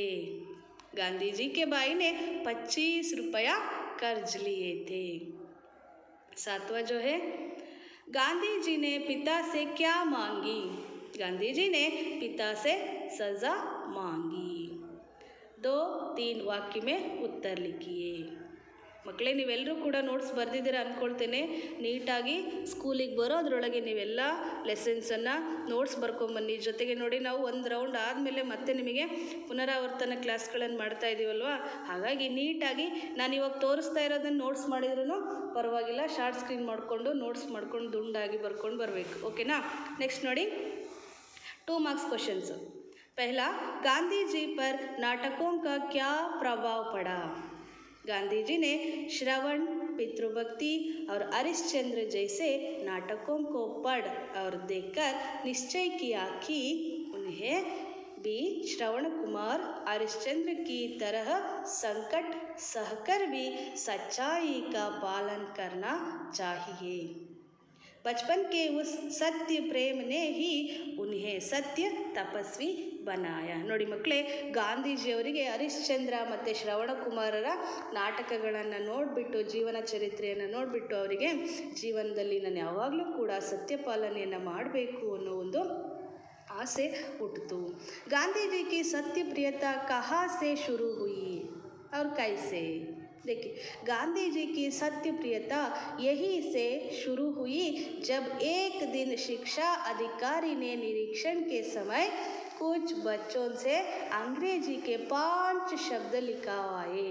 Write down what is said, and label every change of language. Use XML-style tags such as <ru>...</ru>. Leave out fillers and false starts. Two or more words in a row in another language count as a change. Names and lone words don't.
<hi>गांधी जी के भाई ने 25 रुपया कर्ज लिए थे. 7वां जो है, गांधी जी ने पिता से क्या मांगी? गांधी जी ने पिता से सज़ा मांगी. 2-3 वाक्य में उत्तर लिखिए.</hi> <kn>ಮಕ್ಕಳೇ, ನೀವೆಲ್ಲರೂ ಕೂಡ ನೋಟ್ಸ್ ಬರೆದಿದ್ದೀರ ಅಂದ್ಕೊಳ್ತೇನೆ. ನೀಟಾಗಿ ಸ್ಕೂಲಿಗೆ ಬರೋದ್ರೊಳಗೆ ನೀವೆಲ್ಲ ಲೆಸನ್ಸನ್ನು ನೋಟ್ಸ್ ಬರ್ಕೊಂಬನ್ನಿ. ಜೊತೆಗೆ ನೋಡಿ, ನಾವು ಒಂದು ರೌಂಡ್ ಆದಮೇಲೆ ಮತ್ತೆ ನಿಮಗೆ ಪುನರಾವರ್ತನ ಕ್ಲಾಸ್ಗಳನ್ನು ಮಾಡ್ತಾ ಇದ್ದೀವಲ್ವ, ಹಾಗಾಗಿ ನೀಟಾಗಿ ನಾನು ಇವಾಗ ತೋರಿಸ್ತಾ ಇರೋದನ್ನು ನೋಟ್ಸ್ ಮಾಡಿದ್ರೂ ಪರವಾಗಿಲ್ಲ,</kn> <en>short screen</en> <kn>ಮಾಡಿಕೊಂಡು ನೋಟ್ಸ್ ಮಾಡ್ಕೊಂಡು ದುಂಡಾಗಿ ಬರ್ಕೊಂಡು ಬರಬೇಕು. ಓಕೆನಾ? ನೆಕ್ಸ್ಟ್ ನೋಡಿ,</kn> <en>2 marks questions.</en> <hi>पहला, गांधी जी पर नाटकों का क्या प्रभाव पड़ा? गांधी जी ने श्रवण, पितृभक्ति और हरिश्चंद्र जैसे नाटकों को पढ़ और देखकर निश्चय किया कि उन्हें भी श्रवण कुमार हरिश्चंद्र की तरह संकट सहकर भी सच्चाई का पालन करना चाहिए. बचपन के उस सत्य प्रेम ने ही उन्हें सत्य तपस्वी बनाया.</hi> <kn>ನೋಡಿ ಮಕ್ಕಳೇ, ಗಾಂಧೀಜಿಯವರಿಗೆ ಹರಿಶ್ಚಂದ್ರ ಮತ್ತು ಶ್ರವಣಕುಮಾರರ ನಾಟಕಗಳನ್ನು ನೋಡಿಬಿಟ್ಟು, ಜೀವನ ಚರಿತ್ರೆಯನ್ನು ನೋಡಿಬಿಟ್ಟು ಅವರಿಗೆ ಜೀವನದಲ್ಲಿ ನಾನು ಯಾವಾಗಲೂ ಕೂಡ ಸತ್ಯಪಾಲನೆಯನ್ನು ಮಾಡಬೇಕು ಅನ್ನೋ ಒಂದು ಆಸೆ ಹುಟ್ಟಿತು.</kn> <hi>ಗಾಂಧೀಜಿ की सत्य प्रियता कहाँ से शुरू हुई और कैसे? देखिए, गांधी जी की सत्य प्रियता यहीं से शुरू हुई जब एक दिन शिक्षा अधिकारी ने निरीक्षण के समय कुछ बच्चों से अंग्रेजी के 5 शब्द लिखवाए.</hi>